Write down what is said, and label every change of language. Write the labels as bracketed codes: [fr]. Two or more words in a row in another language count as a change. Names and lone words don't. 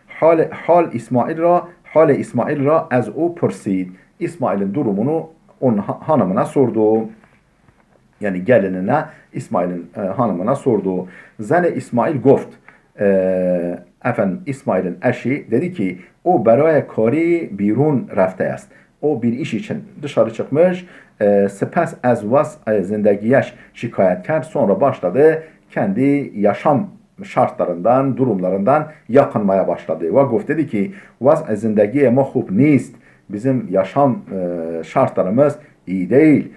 [fa] حال اسماعیل را از او پرسید. [tr] İsmail'in durumunu onun hanımına sordu. Yani gelinine İsmail'in hanımına sordu. [fa] زن اسماعیل گفت. [tr] Efendim İsmail'in eşi dedi ki o [fa] برای کاری بیرون رفته است. [tr] O bir iş için dışarı çıkmış. [fa] سپس از وضع زندگی‌اش شکایت کرد. [tr] Sonra başladı kendi yaşam şartlarından, durumlarından yakınmaya başladı. Ve goft dedi ki [fa] وضع زندگی مطلوب نیست. [tr] Bizim yaşam şartlarımız iyi değil.